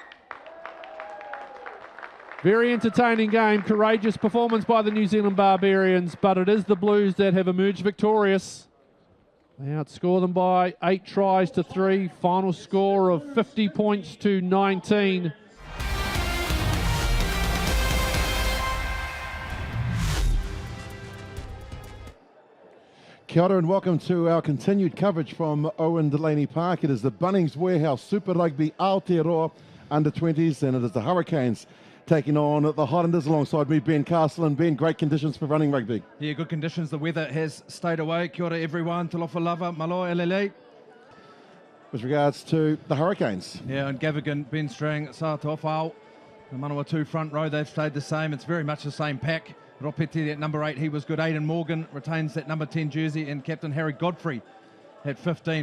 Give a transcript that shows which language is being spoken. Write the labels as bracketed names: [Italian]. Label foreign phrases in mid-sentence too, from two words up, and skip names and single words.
[English] Very entertaining game. Courageous performance by the New Zealand Barbarians, but it is the Blues that have emerged victorious. They outscore them by 8 tries to 3. Final score of 50 points to 19. [Māori] Kia ora [English] and welcome to our continued coverage from Owen Delany Park. It is the Bunnings Warehouse Super Rugby Aotearoa under-20s, and it is the Hurricanes taking on the Highlanders alongside me, Ben Castle. And Ben, great conditions for running rugby. Yeah, good conditions. The weather has stayed away. [Māori] Kia ora everyone. [Samoan] Talofa lava, [Tongan] malo elele. [English] With regards to the Hurricanes. Yeah, and Gavigan, Ben Strang, Saatofao, the Manawatu front row, they've stayed the same. It's very much the same pack. Ropeti at number 8, he was good. Aidan Morgan retains that number 10 jersey, and Captain Harry Godfrey at 15.